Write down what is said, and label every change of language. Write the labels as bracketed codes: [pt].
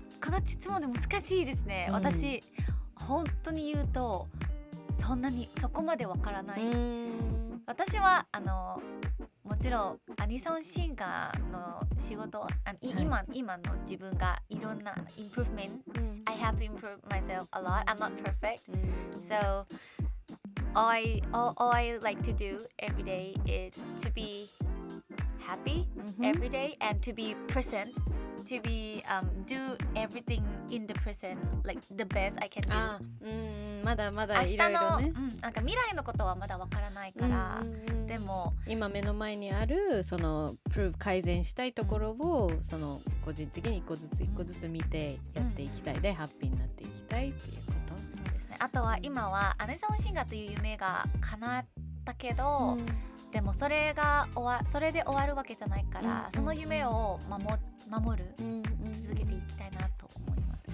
[ja] この質問で難しいですね、私本当に言うとそんなにそこまでわからない。私はもちろんアニソンシンガーの仕事、今の自分がいろんな improvement、 [en] I have to improve myself a lot. I'm not perfect. So all I like to do every day is to be happy every day and to be present, to be do everything in the present, like the best I can do. [ja] まだまだいろいろね。なんか未来のことはまだわからないから、でも今目の前にあるその改善したいところをその個人的に一個ずつ見てやっていきたいで、ハッピーになっていきたいっていうこと。そうですね。あとは今はアニソンシンガーという夢が叶ったけど、でもそれで終わるわけじゃないから、その夢を守る、続けていきたいなと思います。